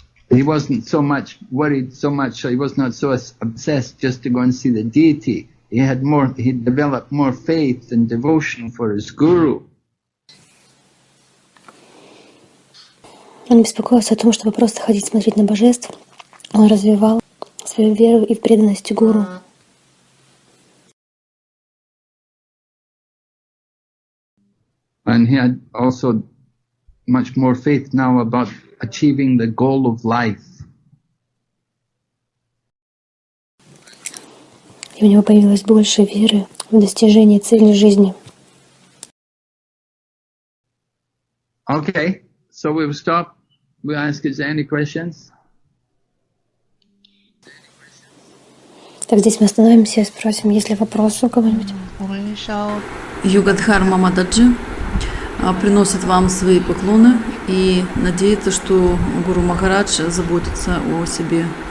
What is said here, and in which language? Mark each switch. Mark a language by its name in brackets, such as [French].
[English] He wasn't so much worried so much, so he was not so obsessed just to go and see the deity. He developed more faith and devotion for his guru. [Russian] Он не беспокоился о том, чтобы просто ходить смотреть на божеств. Он развивал свою веру и преданность гуру. [English] And he had also much more faith now about achieving the goal of life. [Russian] И у него появилось больше веры в достижение цели жизни. [English] Okay, so we will stop. We ask, is there any questions? [Russian] Так, здесь мы остановимся и спросим, есть ли вопросы у кого-нибудь? Югадхар Мамададжи приносит вам свои поклоны и надеется, что Гуру Махарадж заботится о себе.